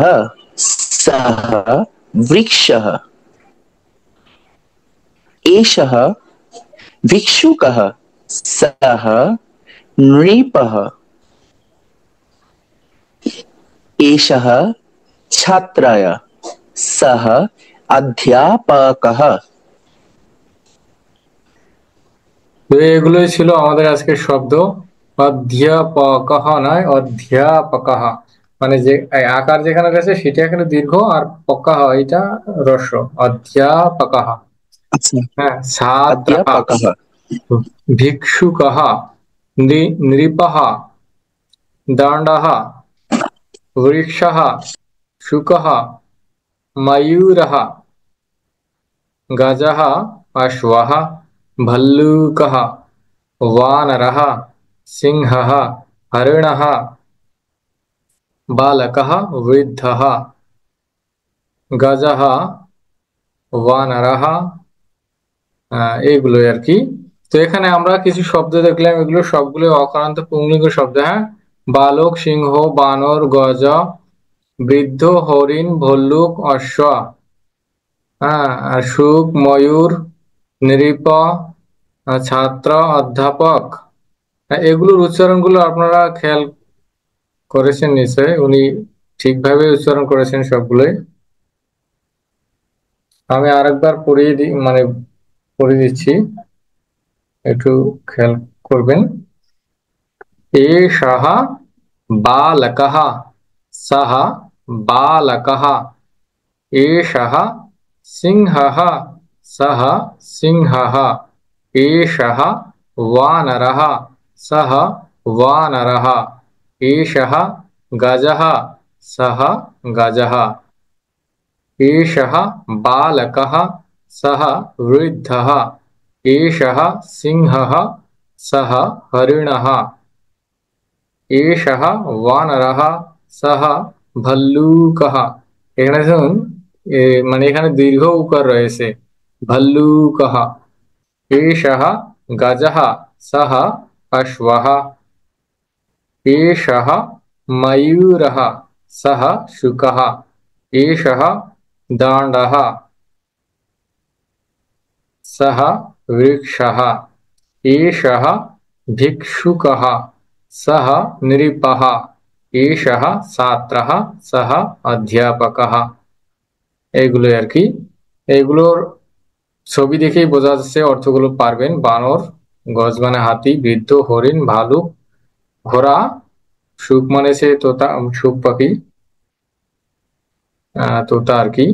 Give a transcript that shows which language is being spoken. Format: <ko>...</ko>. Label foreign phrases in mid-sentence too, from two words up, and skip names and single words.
<sa>सः वृक्षः। एषः भिक्षुकः। सः नृपः। एषः छात्राय। सः अध्यापकः।</sa> <bn>তো এগুলোই ছিল আমাদের আজকের শব্দ। অধ্যাপকঃ নয়, অধ্যাপকঃ। মানে যে এই আকার যেখানে রয়েছে সেটা এখানে দীর্ঘ, আর পকাহ এটা হ্রস্ব। অধ্যাপকঃ। আচ্ছা। হ্যাঁ, ছাত্রः,</bn> <sa>अध्यापकः। ভিক্ষুকः, নৃপः, দণ্ডः, वृक्षः, शुकः, मयूरः, गजः, अश्वः, भल्लूकः, वानरः, सिंहः, हरिणः, बालकः, वृद्धः, गजः, वानरः,</sa> <bn>এইগুলোই আর কি। তো এখানে আমরা কিছু শব্দ দেখলাম, এগুলো সবগুলো অকারান্ত পুংলিঙ্গ শব্দ। হ্যাঁ, বালক, সিংহ, বানর, গজ, বৃদ্ধ, হরিণ, ভল্লুক, অশ্ব। হ্যাঁ, আর শুক, ময়ূর, নৃপ, ছাত্র, অধ্যাপক। এগুলোর উচ্চারণগুলো আপনারা খেয়াল করেছেন নিশ্চয়, উনি ঠিকভাবে উচ্চারণ করেছেন সবগুলোই। আমি আরেকবার পড়িয়ে দিই, মানে পড়িয়ে দিচ্ছি, একটু খেয়াল করবেন।</bn> <sa>एषः बालकः, सः बालकः। एषः सिंहः, सः सिंहः। एषः वानरः, सः वानरः। एषः गजः, सः गजः। एषः बालकः, सः वृद्धः। एषः सिंहः, सः हरिणः। एषः वानरः, सः ভল্লুকः।</sa> <bn>এখানে দেখুন, মানে এখানে দীর্ঘ উকার রয়েছে, ভল্লুকः।</bn> <sa>एषः गजः, सः अश्वः। एषः मयूरः, सः शुकः। एषः दाण्डः, सः वृक्षः। एषः भिक्षुकः, सः नृपः। एषः ছাত্রः, सः অধ্যাপকः।</sa> <bn>এইগুলোই আর কি। এইগুলোর ছবি দেখেই বোঝা যাচ্ছে, অর্থগুলো পারবেন। বানর, গজ মানে হাতি, বৃদ্ধ, হরিণ, ভালুক, ঘোড়া, শুক মানে সে তোতা, শুক পাখি, তোতা আর কি।</bn>